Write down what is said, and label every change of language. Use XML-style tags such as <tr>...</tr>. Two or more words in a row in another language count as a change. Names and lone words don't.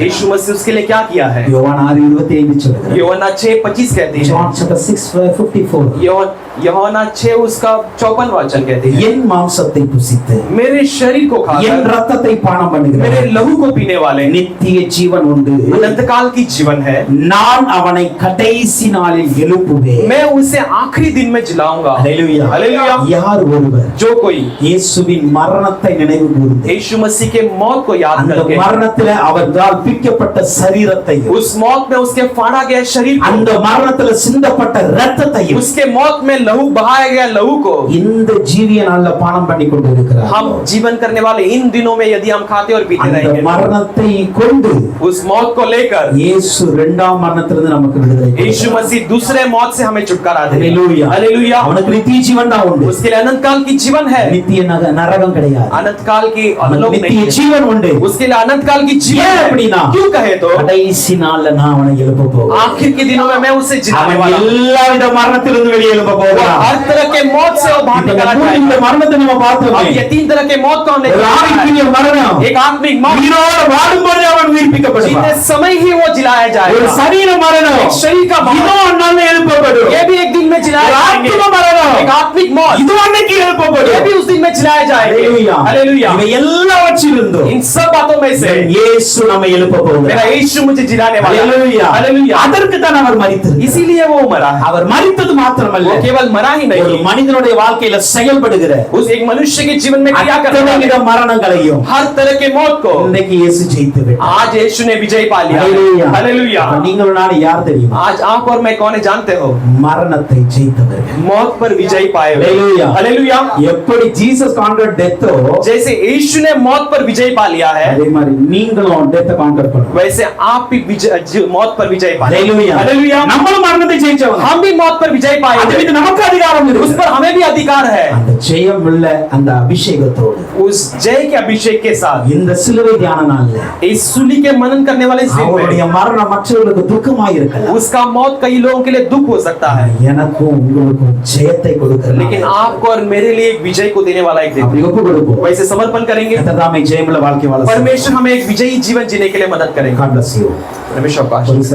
<hi>यीशु मसीह उसके लिए क्या किया है?</hi> <ta>யோவான் 6:25 சொல்லுகிறார்.</ta> <hi>यूहन्ना 6:25 कहती है,</hi> <en>John chapter 6:54</en> <hi>यूहन्ना 6 उसका 54 वचन कहती है,</hi> <ta>என் மாம்சத்தை புசித்து</ta> <hi>मेरे शरीर को</hi> <ta>என்</ta> <hi>खाकर</hi> <ta>ரத்தத்தை பானம்</ta> <hi>मेरे</hi> <ta>பண்ணுகிறவன்</ta> <hi>लहू को पीने वाले</hi> <ta>நித்திய ஜீவன் உண்டு,</ta> <hi>अनंत काल की जीवन है,</hi> <ta>நான் அவனை கடைசி நாளில் எழுப்புவேன்.</ta> <hi>मैं उसे आखिरी दिन में जिलाऊंगा।</hi> <ta>ஹல்லேலூயா.</ta> <hi>हालेलुया।</hi> <ta>யார் ஒருவர்</ta> <hi>जो कोई</hi> <ta>இயேசுவின் மரணத்தை நினைவு கூர்ந்து</ta> <hi>यीशु मसीह के मौत को याद</hi> <ta>அந்த</ta> <hi>करके</hi> <ta>மரணத்திலே அவரால் பிக்கப்பட்ட சரீரத்தையும்</ta> <hi>उस मौत में उसके फाड़ा गया शरीर को,</hi> <ta>அந்த மரணத்திலே சிந்தப்பட்ட இரத்தத்தையும்</ta> <hi>उसके मौत में लहू बहाया गया लहू को</hi> <ta>இந்த ஜீவிய நாள்ல பானம் பண்ணி கொண்டு இருக்கிறார்.</ta> <hi>हम जीवन करने वाले इन दिनों में यदि हम खाते और पीते</hi> <ta>அந்த</ta> <hi>रहेंगे,</hi> <ta>மரணத்தை கொண்டு</ta> <hi>उस मौत को लेकर</hi> <ta>இயேசு இரண்டாம் மரணத்திலிருந்து நமக்கு விடுதலை</ta> <hi>यीशु</hi> <ta>கொடுத்தார்.</ta> <hi>मसीह दूसरे मौत से हमें छुटकारा दे। हालेलुया. हालेलुया।</hi> <ta>அவனுக்கு நித்திய ஜீவன் தான் உண்டு.</ta> <hi>उसके लिए अनंत काल की जीवन है,</hi> <ta>நித்திய நரகம் கிடையாது.</ta> <hi>अनंत काल की</hi> <ta>அவனுக்கு</ta> <hi>अलोक नहीं</hi> <ta>நித்திய</ta> <hi>है।</hi> <ta>ஜீவன் உண்டு.</ta> <hi>उसके लिए अनंत काल की जीवन</hi> <ta>ஏன்</ta> <hi>है।</hi> <ta>அப்படின்னா?</ta> <hi>क्यों कहे तो</hi> <ta>கடைசி நாள்ல நான் அவனை எழுப்ப போகிறேன்.</ta> <hi>आखिर के दिनों में मैं उसे जिलाने</hi> <ta>அவன்</ta> <hi>वाला हूं।</hi> <ta>எல்லாவித மரணத்திலிருந்து வெளியே எழுப்ப போகிறான்.</ta> <hi>हर तरह के मौत से वो बाहर निकला</hi> <ta>இந்த</ta> <hi>जाएगा।</hi> <ta>மரணத்தை நம்ம பார்த்தோமே.</ta> <hi>अब ये तीन तरह के मौत को हमने</hi> <ta>ஒரு</ta> <hi>देखा है।</hi> <ta>ஆவிக்குரிய மரணம்.</ta> <hi>एक आत्मिक मौत,</hi> <ta>உயிரோடு வாழும்போது அவன் உயிர்ப்பிக்கப்படுவான்.</ta> <hi>जीते समय ही वो जिलाया</hi> <ta>ஒரு</ta> <hi>जाएगा।</hi> <ta>சரீர மரணம்.</ta> <hi>एक शरीर का मौत,</hi> <ta>இதோ அன்னால் எழுப்பப்படும்.</ta> <hi>ये भी एक दिन में जिलाया</hi> <ta>ஒரு</ta> <hi>जाएंगे।</hi> <ta>ஆத்ம மரணம்.</ta> <hi>एक आत्मिक मौत,</hi> <ta>இது அன்னைக்கு</ta> <hi>ये</hi> <ta>எழுப்பப்படும்.</ta> <hi>भी उस दिन में जिलाया जाएंगे। हालेलुया।</hi> <ta>இவை எல்லாவற்றிலிருந்தும்</ta> <hi>इन सब बातों में से</hi> <ta>இயேசு நம்மை எழுப்ப</ta> <hi>मेरा</hi> <ta>போகிறார்.</ta> <hi>यीशु मुझे जिलाने वाला है। हालेलुया. हालेलुया।</hi> <ta>அதற்கு தான் அவர் மரித்தார்.</ta> <hi>इसीलिए वो मरा है।</hi> <ta>அவர் மரித்தது மாத்திரமல்ல,</ta> <hi>वो केवल मरा ही</hi> <ta>ஒரு</ta> <hi>नहीं,</hi> <ta>மனிதனுடைய வாழ்க்கையில செயல்படுகிற</ta> <hi>उस एक मनुष्य के जीवन में क्रिया करने</hi> <ta>அத்தனை</ta> <hi>वाले</hi> <ta>வித மரணங்களையும்</ta> <hi>हर तरह के मौत को</hi> <ta>இன்னைக்கு இயேசு ஜெயித்து விட்டார்.</ta> <hi>आज यीशु ने विजय पा लिया। हालेलुया. हालेलुया।</hi> <ta>அப்ப நீங்களும் நானும் யார் தெரியுமா?</ta> <hi>आज आप और मैं कौन है जानते हो?</hi> <ta>மரணத்தை ஜெயித்தவர்கள்.</ta> <hi>मौत पर विजय पाए हुए। हालेलुया. हालेलुया।</hi> <ta>எப்படி ஜீசஸ்</ta> <en>conquered deatho</en> <hi>जैसे यीशु ने मौत पर विजय पा लिया है,</hi> <ta>அதே மாதிரி நீங்களும்</ta> <en>deathai conquer</en> <ta>பண்ணணும்.</ta> <hi>वैसे आप भी मौत पर विजय पा लें। हालेलुया. हालेलुया।</hi> <ta>நம்மளும் மரணத்தை ஜெயிச்சவங்க.</ta> <hi>हम भी मौत पर विजय पाए</hi> <ta>அது</ta> <hi>हैं।</hi> <ta>மீது நமக்கு அதிகாரம்</ta> <hi>उस</hi> <ta>இருக்கு.</ta> <hi>पर हमें भी अधिकार है।</hi> <ta>அந்த ஜெயம் உள்ள அந்த அபிஷேகத்தோடு</ta> <hi>उस जय के अभिषेक के साथ</hi> <ta>இந்த சிலுவை தியான நாள்ல</ta> <hi>इस सूली के मनन करने वाले इस दिन</hi> <ta>அவருடைய</ta> <hi>में</hi> <ta>மரணம் மற்றவர்களுக்கு துக்கமாய் இருக்கலாம்.</ta> <hi>उसका मौत कई लोगों के लिए दुख हो सकता है,</hi> <ta>எனக்கும் உங்களுக்கும் ஜெயத்தை கொடுக்கிறார்.</ta> <hi>लेकिन आपको और मेरे लिए एक विजय को देने वाला एक दिन।</hi> <ta>அப்படி ஒப்பு கொடுப்போம்.</ta> <hi>वैसे समर्पण करेंगे।</hi> <ta>கர்த்தர் ஜெயமுள்ள வாழ்க்கை வாழ</ta> <hi>परमेश्वर हमें एक विजयी जीवन जीने के लिए मदद करेंगे।</hi> <en>God bless you.</en> <hi>परमेश्वर का आशीर्वाद।</hi>